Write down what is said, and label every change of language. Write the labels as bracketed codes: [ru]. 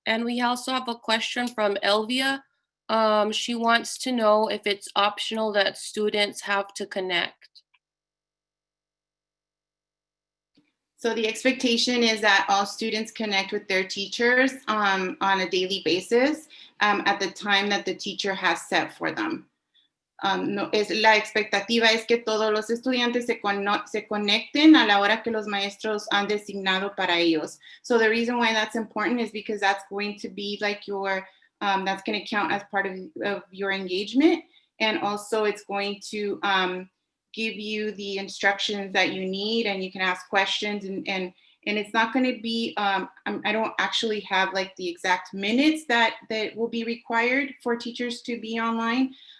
[en] And we also have a question from Elvia. She wants to know if it's optional that students have to connect. So the expectation is that all students connect with their teachers on a daily basis at the time that the teacher has set for them. [es] La expectativa es que todos los estudiantes se conecten a la hora que los maestros han designado para ellos. [en] So the reason why that's important is because that's going to be like your, that's going to count as part of your engagement. And also it's going to give you the instructions that you need, and you can ask questions, and it's not going to be, I don't actually have like the exact minutes that will be required for teachers to be online.